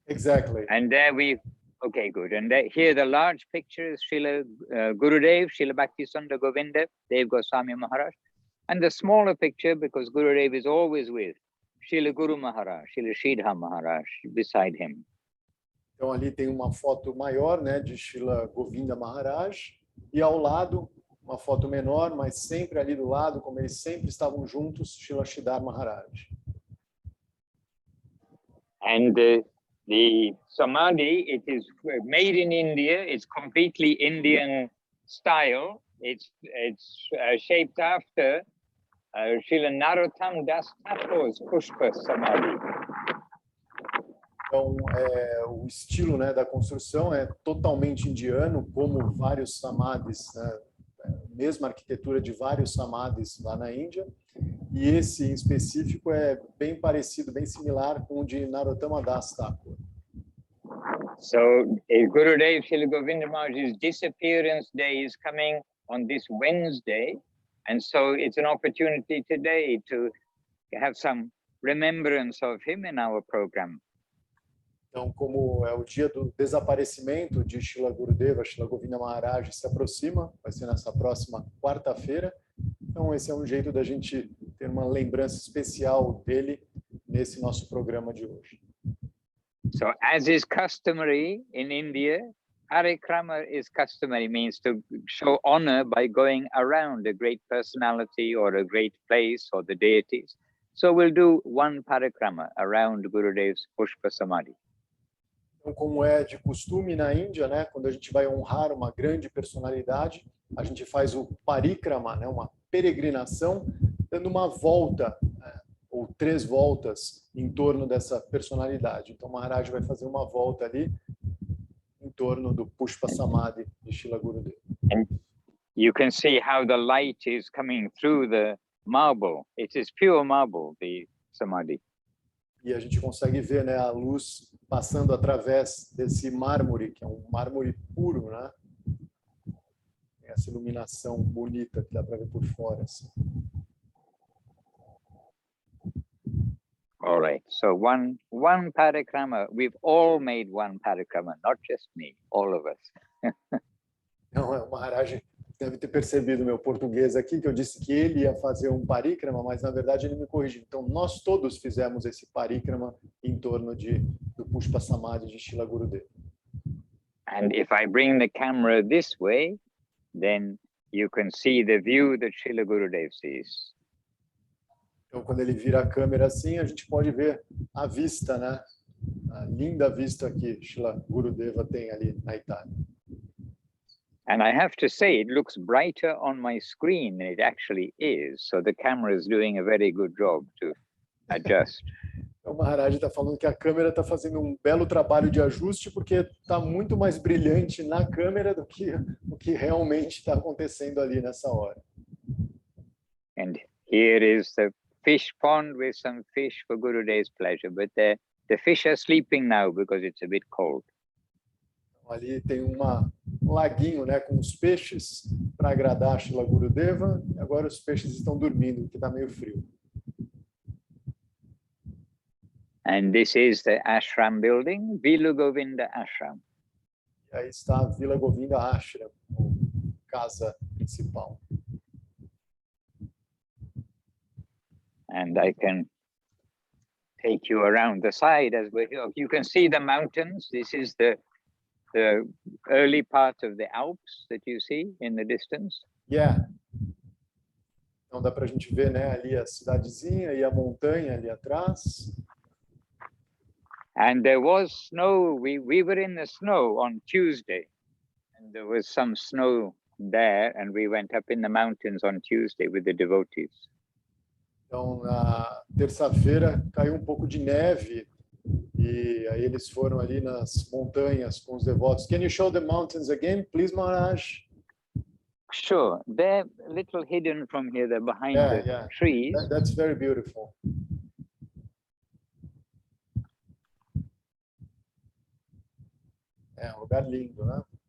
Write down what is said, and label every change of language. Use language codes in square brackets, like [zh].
[en] Exactly. And there okay, good. And here the large picture is Srila Gurudev, Srila Bhakti Sundar Govinda, Dev Goswami Maharaj. And the smaller picture, because Gurudev is always with Srila Guru Maharaj, Srila Sridhar Maharaj beside him. [pt] Então ali tem uma foto maior, de Srila Govinda Maharaj, e ao lado uma foto menor, mas sempre ali do lado, como eles sempre estavam juntos, Srila Sridhar Maharaj. [en] And the Samadhi, it is made in India. It's completely Indian style. It's shaped after Srila Narottam Das Thakur's Pushpa Samadhi. [pt] Então, o estilo da construção é totalmente indiano, como vários samadhis, mesma arquitetura de vários samadhis lá na Índia. E esse em específico é bem parecido, bem similar com o de Narottama Das Thakur. [en] So, Gurudev Srila Govinda Maharaj's disappearance day is coming on this Wednesday, and so it's an opportunity today to have some remembrance of him in our program. [pt] Então, como é o dia do desaparecimento de Srila Gurudeva, Srila Govinda Maharaj se aproxima, vai ser nessa próxima quarta-feira. Então, esse é um jeito da gente ter uma lembrança especial dele nesse nosso programa de hoje. [en] So, as is customary in India, parikrama is customary, means to show honor by going around a great personality or a great place or the deities. So, we'll do one parikrama around Gurudev's Pushpa Samadhi. [pt] Então, como é de costume na Índia, quando a gente vai honrar uma grande personalidade, a gente faz o parikrama, uma peregrinação, dando uma volta, ou 3 voltas em torno dessa personalidade. Então, Maharaj vai fazer uma volta ali em torno do Pushpa Samadhi de Srila Gurudeva. [en] And you can see how the light is coming through the marble. It is pure marble, the Samadhi. [pt] E a gente consegue ver a luz passando através desse mármore, que é um mármore puro, Tem essa iluminação bonita que dá para ver por fora. Assim. [en] All right, so one parikrama. We've all made one parikrama, not just me, all of us. [pt] Então, o Maharaj deve ter percebido meu português aqui, que eu disse que ele ia fazer um parikrama, mas na verdade ele me corrigiu. Então, nós todos fizemos esse parikrama em torno do Pushpa Samadhi de Srila Gurudeva. [en] And if I bring the camera this way, then you can see the view that Srila Gurudev sees. [pt] Então, quando ele vira a câmera assim, a gente pode ver a vista, A linda vista que Srila Gurudeva tem ali na Itália. [en] And I have to say, it looks brighter on my screen than it actually is. So the camera is doing a very good job to adjust. [pt] O Maharaj está falando que a câmera está fazendo um belo trabalho de ajuste porque está muito mais brilhante na câmera do que o que realmente está acontecendo ali nessa hora. [en] And here is the fish pond with some fish for Gurudev's pleasure, but the fish are sleeping now because it's a bit cold. [pt] Ali tem um laguinho, né, com os peixes para agradar a Srila Gurudeva. E agora os peixes estão dormindo, porque está meio frio. [en] And this is the ashram building, Villa Govinda Ashram. [pt] E aí está a Villa Govinda Ashram, a casa principal. [en] And I can take you around the side as we're here. You can see the mountains. This is the early part of the Alps that you see in the distance. Yeah. [pt] Então dá para a gente ver, né, ali a cidadezinha e a montanha ali atrás. [en] And there was snow. We were in the snow on Tuesday, and there was some snow there, and we went up in the mountains on Tuesday with the devotees. [pt] Então, na terça-feira caiu um pouco de neve e aí eles foram ali nas montanhas com os devotos. [en] Can you show the mountains again, please, Maharaj? Sure, they're a little hidden from here. They're behind the trees. That's very beautiful. [pt] É um lugar lindo, né?